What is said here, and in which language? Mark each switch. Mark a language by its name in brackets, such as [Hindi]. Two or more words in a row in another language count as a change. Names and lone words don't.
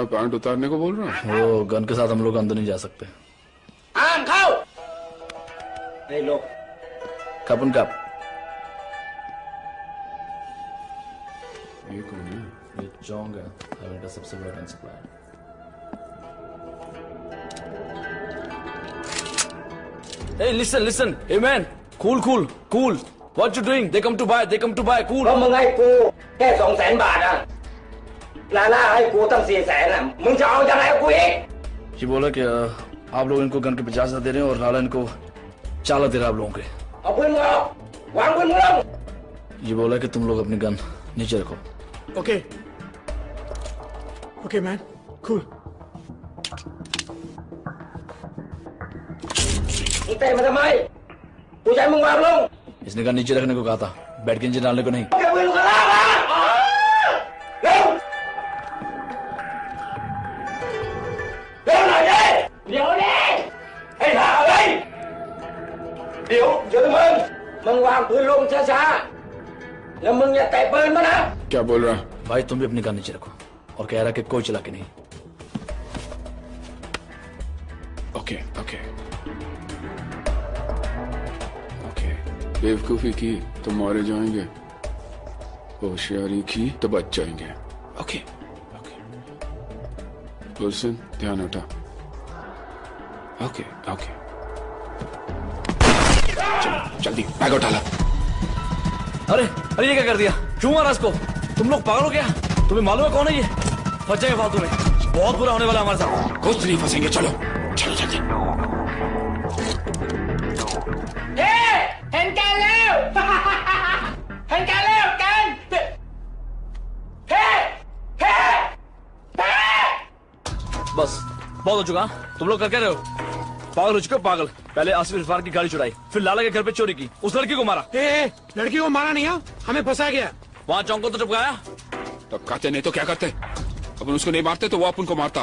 [Hindi] पैंट उतारने को बोल रहा है? वो गन के साथ हम लोग अंदर नहीं जा सकते। कपन कप। ये कौन है? ये चोंग है, हमें का सबसे बड़ा गन सप्लायर। [English] Hey, listen. Hey man, cool. What you doing? They come to buy, cool. [Thai] มึงให้กูแค่200,000 บาทอ่ะลาล่าให้กูตั้ง400,000อ่ะมึงจะเอายังไงกับกูอีก [Hindi] ये बोला कि आप लोग इनको गन के 50,000 दे रहे हैं और लाला इनको 40 दे रहा है आप लोगों के। [Thai] เอาปืนมึงออกวางปืนมึงลง [Hindi] ये बोला कि तुम लोग अपनी गन नीचे रखो। [English] okay man, cool. [Thai] มึงเตะมาทำไมกูจะให้มึงวางลง [Hindi] इसने गन नीचे रखने को कहा था, बैठ के नीचे डालने को नहीं। [Thai] แกปืนมึงก็ล่ามาเร็วเร็วหน่อยดิเดี๋ยวดิให้หาเลยเดี๋ยวมึงวางปืนลงช้าๆแล้วมึงอย่าเตะปืนมานะ [Hindi] क्या बोल रहा है? भाई तुम भी अपनी गन नीचे रखो और कह रहा कि कोई चला के नहीं। ओके बेवकूफी की तो मारे जाएंगे, होशियारी की तो बच जाएंगे। ओके गुलशन, ध्यान हटा। ओके जल्दी बैग उठा ला। अरे ये क्या कर दिया? क्यों मारा इसको? तुम लोग पागल हो क्या? तुम्हें मालूम है कौन है ये? फंस जाएगा फालतू में, बहुत बुरा होने वाला हमारे साथ। कुछ नहीं फंसेंगे, चलो जल्दी। [Thai] เห็นกันแล้วเห็นกันแล้วกันเฮ้ [Hindi] बस बहुत हो चुका। तुम लोग कर क्या रहे हो? पागल हो चुके हो, पागल। पहले आसिफ इरफान की गाड़ी चुराई, फिर लाला के घर पे चोरी की, उस लड़की को मारा। लड़की को मारा नहीं है, हमें फंसा गया। वहाँ चौंक को तो चुपकाया। तब कहते नहीं तो क्या करते? अपन उसको नहीं मारते तो वो अपन को मारता।